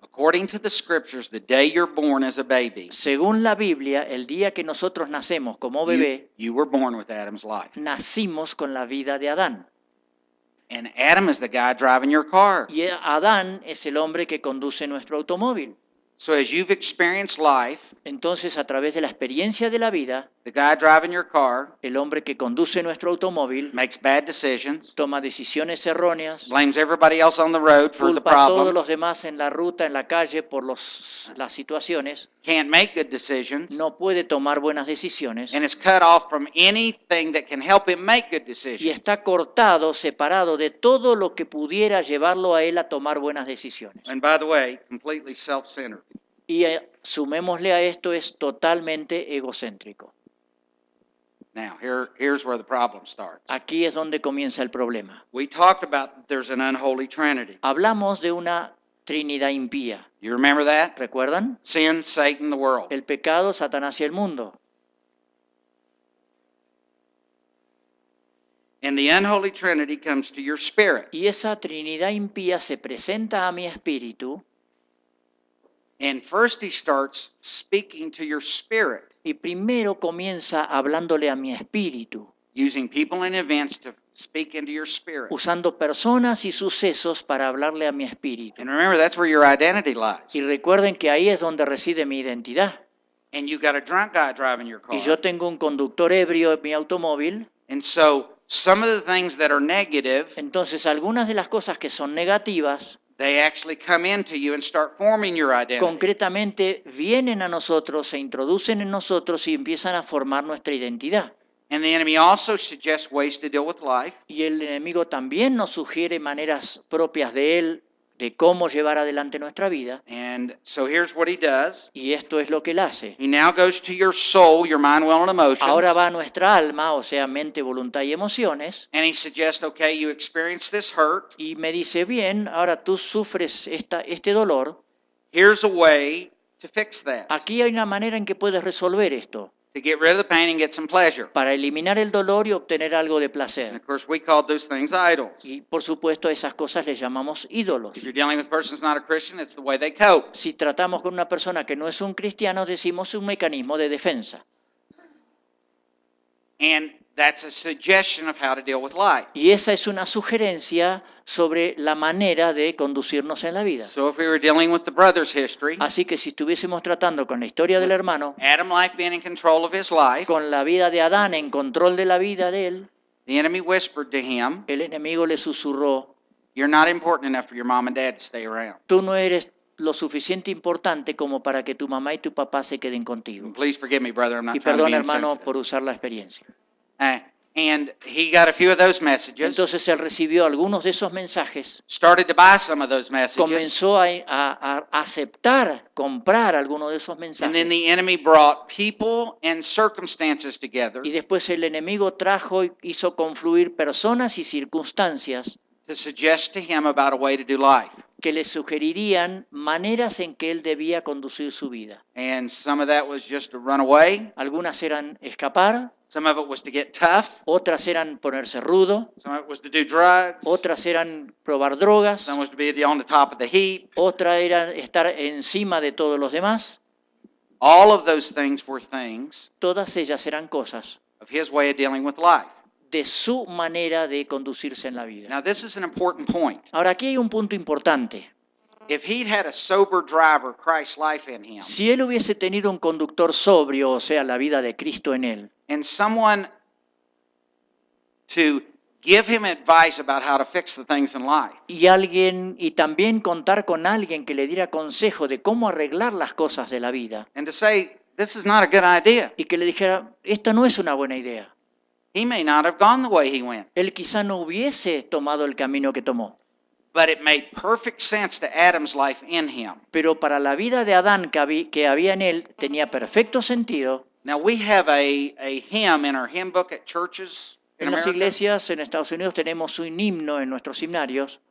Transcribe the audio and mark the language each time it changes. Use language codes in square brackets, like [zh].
[en] According to the scriptures, the day you're born as a baby, [es] Según la Biblia, el día que nosotros nacemos como bebé, [en] you were born with Adam's life. [es] nacimos con la vida de Adán. [en] And Adam is the guy driving your car. [es] Y Adán es el hombre que conduce nuestro automóvil. [en] So as you've experienced life, [es] Entonces, a través de la experiencia de la vida, [en] the guy driving your car [es] el hombre que conduce nuestro automóvil [en] makes bad decisions, [es] toma decisiones erróneas, [en] blames everybody else on the road for the [es] culpa a todos [en] problem, [es] los demás en la ruta, en la calle, por las situaciones, [en] can't make good decisions, [es] no puede tomar buenas decisiones [en] and is cut off from anything that can help him make good [es] y [en] decisions. [es] está cortado, separado de todo lo que pudiera llevarlo a él a tomar buenas decisiones. [en] And by the way, completely self-centered. [es] Y sumémosle a esto, es totalmente egocéntrico. [en] Now, here's where the problem starts. [es] Aquí es donde comienza el problema. [en] We talked about there's an unholy trinity. [es] Hablamos de una Trinidad impía. [en] You remember that? [es] ¿Recuerdan? [en] Sin, Satan, the world. [es] El pecado, Satanás y el mundo. [en] And the unholy trinity comes to your spirit. [es] Y esa Trinidad impía se presenta a mi espíritu [en] And first he starts speaking to your spirit, [es] Y primero comienza hablándole a mi espíritu, [en] using people and events to speak into your spirit. [es] usando personas y sucesos para hablarle a mi espíritu. [en] And remember, that's where your identity lies. [es] Y recuerden que ahí es donde reside mi identidad. [en] And you got a drunk guy driving your [es] Y [en] car. [es] yo tengo un conductor ebrio en mi automóvil. [en] And so some of the things that are negative, [es] Entonces, algunas de las cosas que son negativas, [en] they actually come into you and start forming your identity. [es] concretamente vienen a nosotros, se introducen en nosotros y empiezan a formar nuestra identidad. [en] And the enemy also suggests ways to deal with life. [es] Y el enemigo también nos sugiere maneras propias de él, de cómo llevar adelante nuestra vida. [en] And so here's what he does. [es] Y esto es lo que él hace. [en] He now goes to your soul, your mind, will, and emotions. [es] Ahora va a nuestra alma, o sea, mente, voluntad y emociones, [en] And he suggests, okay, you experience this hurt. [es] y me dice, bien, ahora tú sufres este dolor. [en] Here's a way to fix that. [es] Aquí hay una manera en que puedes resolver esto, [en] To get rid of the pain and get some pleasure. [es] para eliminar el dolor y obtener algo de [en] And [es] placer. [en] of course, we call those things idols. [es] Y por supuesto a esas cosas les llamamos ídolos. [en] If you're dealing with a person who's not a Christian, it's the way they cope. [es] Si tratamos con una persona que no es un cristiano, decimos un mecanismo de defensa. [en] And that's a suggestion of how to deal with life. [es] Y esa es una sugerencia sobre la manera de conducirnos en la vida. [en] So if we were dealing with the brother's history, [es] Así que si estuviésemos tratando con la historia del hermano, [en] Adam life being in control of his life, [es] con la vida de Adán en control de la vida de él, [en] the enemy whispered to him, [es] el enemigo le susurró, [en] you're not important enough for your mom and dad to stay around. [es] tú no eres lo suficiente importante como para que tu mamá y tu papá se queden contigo. [en] And please forgive me, brother, I'm not [es] Y [en] trying to be [es] perdón, hermano, [en] insensitive. [es] por usar la experiencia. [en] And he got a few of those messages, [es] Entonces él recibió algunos de esos mensajes, [en] started to buy some of those messages, [es] comenzó a aceptar, comprar algunos de esos [en] and then [es] mensajes. [en] the enemy brought people and circumstances together [es] Y después el enemigo trajo y hizo confluir personas y circunstancias [en] to suggest to him about a way to do life. [es] que le sugerirían maneras en que él debía conducir su vida. [en] And some of that was just to run away, [es] Algunas eran escapar, [en] some of it was to get tough, [es] otras eran ponerse rudo, [en] some of it was to do drugs, [es] otras eran probar drogas, [en] some was to be on the top of the heap. [es] otra era estar encima de todos los demás. [en] All of those things were things [es] Todas ellas eran cosas [en] of his way of dealing with life. [es] de su manera de conducirse en la vida. [en] Now, this is an important point. [es] Ahora, aquí hay un punto importante. [en] If he'd had a sober driver, Christ's life in him, [es] Si él hubiese tenido un conductor sobrio, o sea, la vida de Cristo en él, [en] and someone to give him advice about how to fix the things in life, [es] y también contar con alguien que le diera consejo de cómo arreglar las cosas de la vida, [en] and to say, this is not a good idea, [es] y que le dijera, esta no es una buena idea. [en] he may not have gone the way he went. [es] Él quizá no hubiese tomado el camino que tomó. [en] But it made perfect sense to Adam's life in him. [es] Pero para la vida de Adán que había en él tenía perfecto sentido. [en] Now, we have a hymn in our hymn book at churches in [es] En las [en] America, [es] iglesias en Estados Unidos tenemos un himno en nuestros himnarios.